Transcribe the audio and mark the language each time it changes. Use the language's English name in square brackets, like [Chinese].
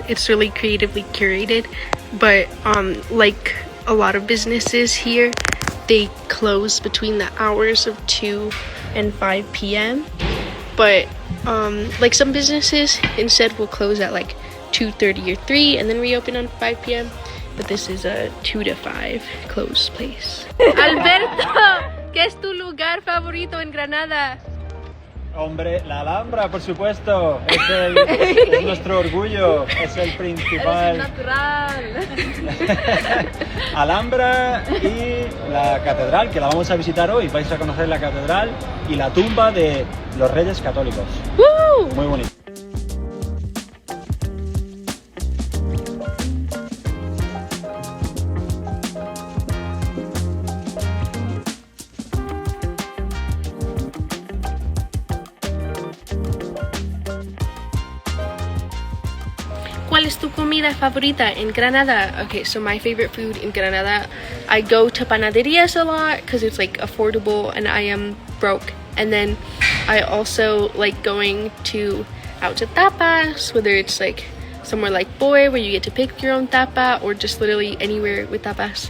[English] It's really creatively curated, but like a lot of businesses here, they close between the hours of 2 and 5 p.m. But like some businesses instead will close at like 2:30 or 3 and then reopen on 5 p.m. But this is a 2 to 5 closed place. [Spanish] Alberto, ¿qué es tu lugar favorito en Granada? Hombre, la Alhambra, por supuesto, es nuestro orgullo, es el principal. Eres natural. Alhambra y la catedral, que la vamos a visitar hoy. Vais a conocer la catedral y la tumba de los Reyes Católicos. ¡Woo! Muy bonito. ¿Cuál es tu comida favorita en Granada? [English] Okay, so my favorite food in Granada, I go to panaderías a lot because it's like affordable and I am broke. And then I also like going out to tapas, whether it's like somewhere like Boy where you get to pick your own tapa, or just literally anywhere with tapas.